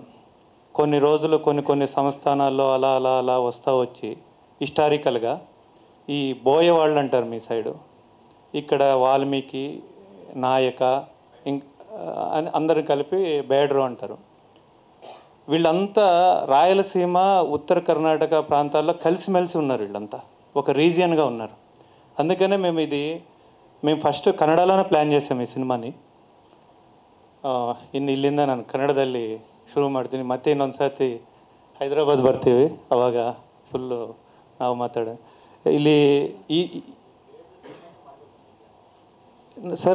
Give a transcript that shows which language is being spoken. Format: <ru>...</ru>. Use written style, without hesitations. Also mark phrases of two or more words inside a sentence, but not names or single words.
<te>కొన్ని రోజులు కొన్ని సంస్థానాల్లో అలా వస్తూ వచ్చి హిస్టారికల్గా ఈ బోయ వాళ్ళు అంటారు మీ సైడు, ఇక్కడ వాల్మీకి, నాయక అని అందరం కలిపి బేడ్రు అంటారు. వీళ్ళంతా రాయలసీమ, ఉత్తర కర్ణాటక ప్రాంతాల్లో కలిసిమెలిసి ఉన్నారు. వీళ్ళంతా ఒక రీజియన్గా ఉన్నారు. అందుకనే మేము ఫస్ట్ ಕನ್ನಡలోనే ಪ್ಲ್ಯಾನ್ చేసాము ఈ సినిమాని.</te> <kn>ಇಲ್ಲಿಂದ ನಾನು ಕನ್ನಡದಲ್ಲಿ ಶುರು ಮಾಡ್ತೀನಿ, ಮತ್ತೆ ಇನ್ನೊಂದು ಸರ್ತಿ ಹೈದರಾಬಾದ್ ಬರ್ತೀವಿ, ಅವಾಗ ಫುಲ್ಲು ನಾವು ಮಾತಾಡೋ ಇಲ್ಲಿ ಸರ್.</kn>